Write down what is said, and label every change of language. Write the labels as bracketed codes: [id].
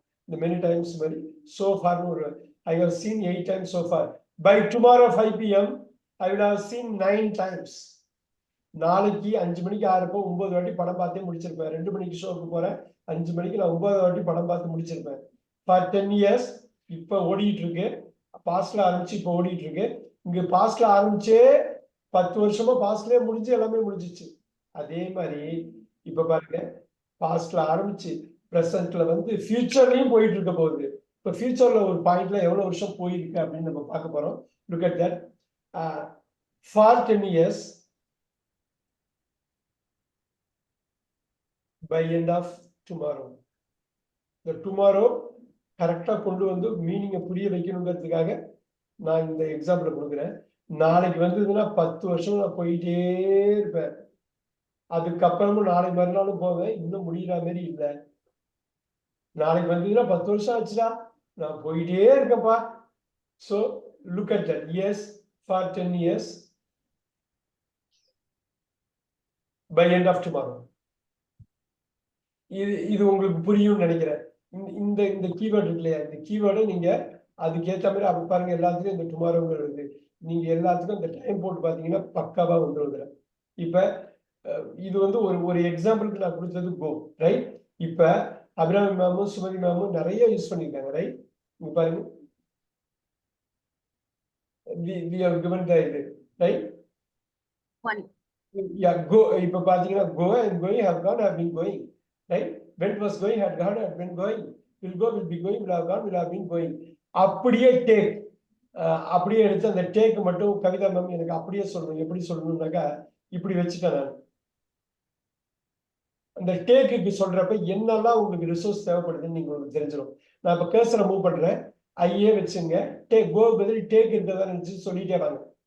[en] The many times [ta] மாதிரி [en] so far [ta] ஒரு [en] I have seen 8 times so far. By tomorrow 5 PM I will have seen 9 times. [ta] நாளைக்கு 5 மணிக்கு ஆறப்போ 9 வாட்டி படம் பார்த்தே முடிச்சிருப்பேன். 2 மணிக்கு ஷோக்கு போறேன், 5 மணிக்கு நான் 9 வாட்டி படம் பார்த்து முடிச்சிருப்பேன். [en] For 10 years [ta] இப்ப ஓடிட்டு இருக்கு. பாஸ்ட்ல ஆரம்பிச்சு இப்ப ஓடிட்டு இருக்கு. இங்க பாஸ்ட்ல ஆரம்பிச்சே 10 வருஷமா பாஸ்ட்லயே முடிஞ்சு எல்லாமே முடிஞ்சிச்சு. அதே மாதிரி இப்ப பாருங்க, பாஸ்ட்ல ஆரம்பிச்சு பிரசன்ட்ல வந்து ஃபியூச்சர்லயும் போயிட்டு இருக்க போகுது. இப்ப ஃபியூச்சர்ல ஒரு பாயிண்ட்ல எவ்வளவு வருஷம் போயிருக்கு அப்படின்னு நம்ம பார்க்க போறோம். [en] Look at that. For 10 years by end of tomorrow. The tomorrow [ta] கரெக்டா கொண்டு வந்து மீனிங்கை புரிய வைக்கணுங்கிறதுக்காக நான் இந்த எக்ஸாம்பிள் கொடுக்குறேன். நாளைக்கு வந்ததுன்னா 10 வருஷம் நான் போயிட்டே இருப்பேன். அதுக்கப்புறமும் நாளைக்கு மறுநாளும் போவேன். இன்னும் முடிகிற மாதிரி இல்லை. நாளைக்கு வந்ததுன்னா 10 வருஷம் ஆச்சுடா, நான் போயிட்டே இருக்கேன்ப்பா. [en] So look at that. Yes, for 10 years by end of tomorrow. [ta] இது உங்களுக்கு புரியும் நினைக்கிறேன். இந்த கீவேர்டு இருக்கு இல்லையா, இந்த கீவேர்டை நீங்க அதுக்கேற்ற மாதிரி அப்படி பாருங்க. எல்லாத்துக்கும் இந்த டுமாரோங்கிறது நீங்க எல்லாத்துக்கும் இந்த டைம் போட்டு பாத்தீங்கன்னா பக்காவா வந்துருது. இப்ப இது வந்து ஒரு எக்ஸாம்பிளுக்கு நான் கொடுத்தது கோ, ரைட்? இப்ப அபிராமி மேமும் சுமதி மேமும் நிறைய யூஸ் பண்ணிருக்காங்க, ரைட்? இங்க பாருங்க, [en] we have given the இது, right? Yeah, go. [ta] இப்ப பாத்தீங்கன்னா [en] go and going, have gone, have been going, right? Went was going, had gone, had been going. will go, will be going, will have gone, will have been going. [ta] அப்படியே take, அப்படியே எடுத்து அந்த take மட்டும் Kavitha ma'am எனக்கு அப்படியே சொல்லணும். எப்படி சொல்லணும்னாக்கா இப்படி வச்சுட்டேன் நான். அந்த டேக்குக்கு சொல்றப்ப என்னெல்லாம் உங்களுக்கு ரிசோர்ஸ் தேவைப்படுதுன்னு நீங்க உங்களுக்கு தெரிஞ்சிடும். நான் இப்ப கர்சரை மூவ் பண்றேன், ஐயே வச்சுங்க, டேக் கோ பதில் டேக் இருக்கிறதா நினைச்சு சொல்லிட்டே வாங்க.